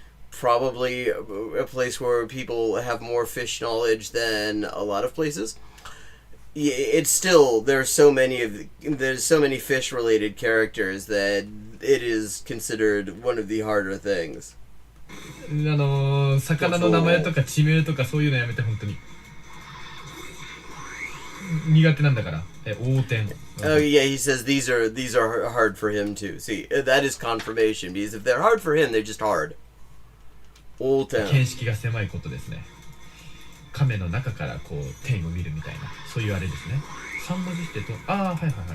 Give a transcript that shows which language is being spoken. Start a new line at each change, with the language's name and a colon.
English: Probably a place where people have more fish knowledge than a lot of places. It's still there's so many fish related characters that it is considered one of the harder things.
Japanese: 魚の名前とか地名とかそういうのやめて本当に。苦手なんだから。横転。
English: Oh yeah, he says these are hard for him too. See, that is confirmation because if they're hard for him, they're just hard.
Japanese: 横転。見識が狭いことですね。亀の中からこう天を見るみたいなそういうあれですね。 3文字してとはいはいはい。